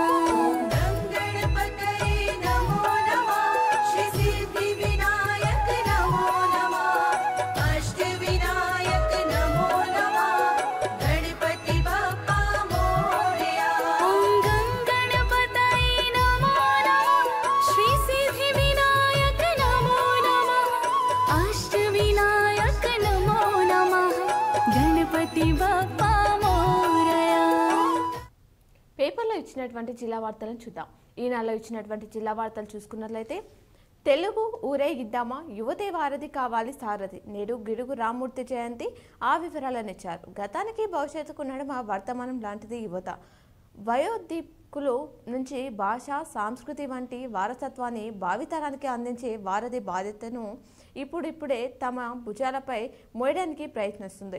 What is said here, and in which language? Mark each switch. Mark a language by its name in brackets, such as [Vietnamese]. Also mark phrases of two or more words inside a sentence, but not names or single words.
[Sanskrit] गणपतये नमो नमः श्री सिद्धिविनायक नमो नमः अष्टविनायक नमो नमः [Marathi] गणपति बाप्पा मोरया [Sanskrit] गणपतये नमो नमः श्री सिद्धिविनायक नमो नमः अष्टविनायक नमो नमः [Marathi] गणपति बाप्पा मोरया [Telugu] పేపర్లో ఇచ్చినటువంటి జిల్లా వార్తలను చూద్దాం. ఈనాడులో ఇచ్చినటువంటి జిల్లా వార్తలు చూసుకున్నట్లయితే తెలుగు ఊరేగిద్దామా, యువతే వారధి కావాలి సారథి, నేడు గిడుగు రామ్మూర్తి జయంతి, ఆ వివరాలను ఇచ్చారు. గతానికి భవిష్యత్తుకు నడుమ వర్తమానం లాంటిది యువత. వయోధికుల నుంచి భాష, సంస్కృతి వంటి వారసత్వాన్ని భావితరానికి అందించే వారధి బాధ్యతను ఇప్పుడిప్పుడే తమ భుజాలపై మోయడానికి ప్రయత్నిస్తుంది.